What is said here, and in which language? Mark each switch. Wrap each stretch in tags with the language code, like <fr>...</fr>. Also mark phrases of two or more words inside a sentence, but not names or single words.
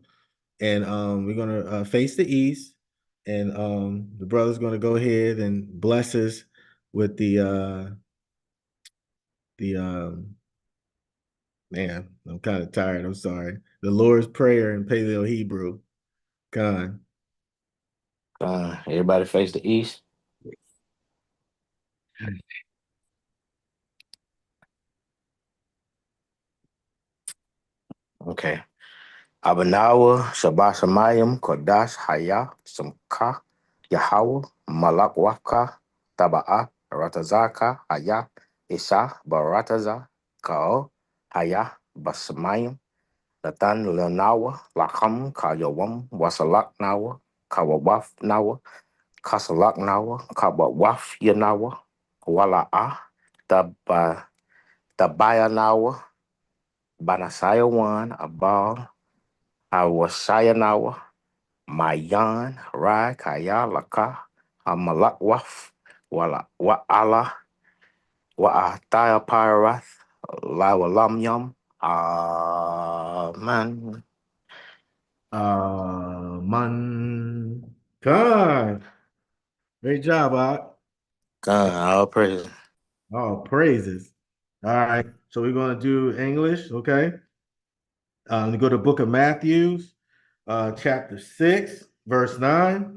<en>And we're going to face the east. And the brother's going to go ahead and bless us with the man, I'm kind of tired. I'm sorry. The Lord's Prayer in Paleo Hebrew. God. Everybody face the east. Okay. Abanawa, Shabasamayim, Kodash, Haya, Samka, Yahweh, Malakwaka, Taba'a, Ratazaka, Haya, Isa, Barataza, Kao, Haya, Basamayim, Natan Lenawa, Lakam, Kayawam, Wasalak Nawa, Kawawaf Nawa, Kasalak Nawa, Kawawaf Yanawa, Wala'a, Tabaya Nawa, Banasaya Wan, Abal, Awasayanawa, Mayan, Rai, Kaya, Laka, Amalakwaf, Wa'ala, Wa'ataya Parath, Lawalamyam, Amen. Man. God. Great job, Art. God, all praise. Oh, praises. All right. So we're going to do English, okay? Go to Book of Matthew, chapter 6, verse 9.</en>